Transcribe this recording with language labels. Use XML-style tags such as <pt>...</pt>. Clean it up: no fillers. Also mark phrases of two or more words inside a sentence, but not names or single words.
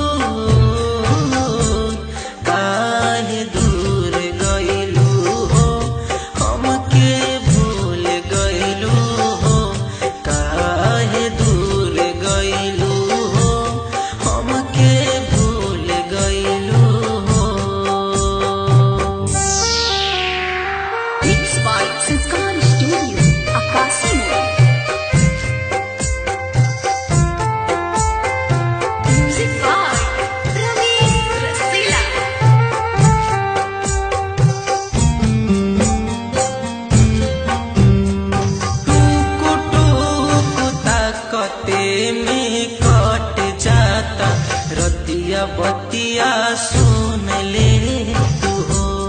<bho>काहे दूर गइलू हो हमके भूल गइलू हो, काहे दूर गइलू हो हमके भूल गइलू हो।</bho> <en>Mixed by Sanskar Studio, Akasi Mode. Music by Ravi Rasila.</en> <bho>टूकु टूकु ताकते में कट जाता रतिया बतिया सुन ले तू हो।</bho>